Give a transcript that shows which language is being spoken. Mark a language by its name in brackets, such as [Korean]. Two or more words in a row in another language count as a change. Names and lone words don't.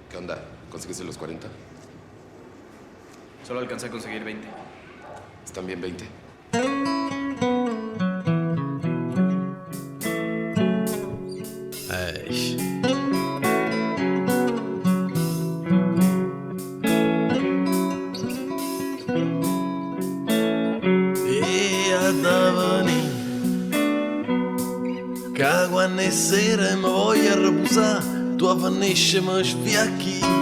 [Spanish] ¿Qué onda? ¿Conseguiste los 40? Solo alcancé a conseguir 20. ¿Están bien 20? Eish. [Italian] E a venir che quando è sera e mi voglio riposare, tu avvenisci e mi sfiacchi.